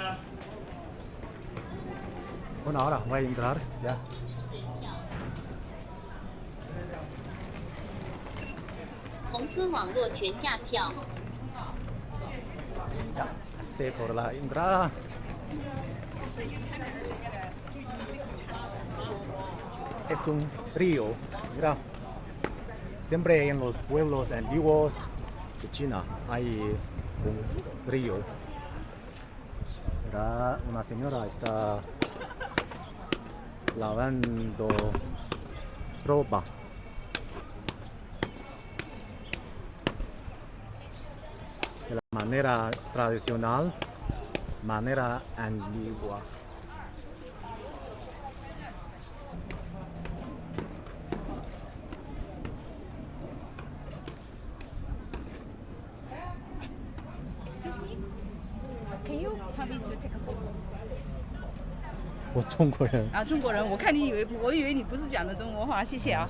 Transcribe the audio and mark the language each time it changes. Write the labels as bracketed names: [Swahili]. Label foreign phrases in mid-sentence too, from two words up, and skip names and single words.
[Spanish] Bueno, ahora voy a entrar ya. [Chinese] 宏村网络全价票。 [Spanish] Ya, pasé por la entrada. Es un río, mira. Siempre en los pueblos antiguos de China hay un río. Mira, una señora está lavando ropa. De la manera tradicional, manera antigua. [English] Excuse me? Can you help me to take a photo? [Chinese] 我中国人。啊，中国人，我以为你不是讲的中国话，谢谢啊。